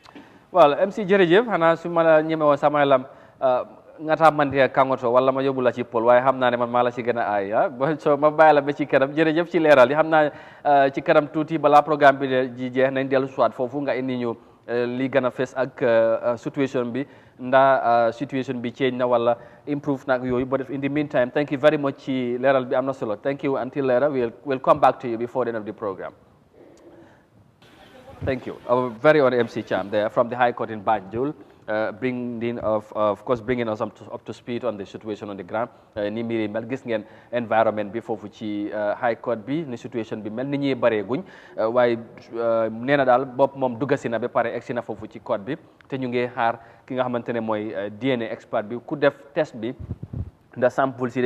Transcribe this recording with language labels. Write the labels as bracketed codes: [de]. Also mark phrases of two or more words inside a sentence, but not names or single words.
[wo] waaw MC jërëjëf xanaa su ma la ñemewoo sama lam nga taa man di kangoto wala ma yóbbu la ci pol waaye xam naa ne man maa la ci gën a aay so ma bàyyi la ba ci kanam jërëjëf ci leeral yi xam naa ci kanam tuuti balaa programme bi ji jeex nañ dellu soit foofu nga indi ñu li gën a fees ak situation bi ndaa situation bi change na wala improve nag yooyu [en] but in the meantime thank you very much [wo] ci leeral bi am na solo [en] thank you until later we'll come back to you before the end of the program. Thank you. Our very own MC Cham there from the High Court in Banjul, bringing us up to speed on the situation on the ground. [wo] Ni mbiri mel gis ngeen environment bi foofu ci High Court bi ni situation bi mel ni ñuy baree guñ waaye nee na daal bopp moom duggasi na ba pare egsi na foofu ci court bi te ñu ngi xaar ki nga xamante ne mooy [en] DNA expert [wo] bi ku def test bi ndax sample si dañ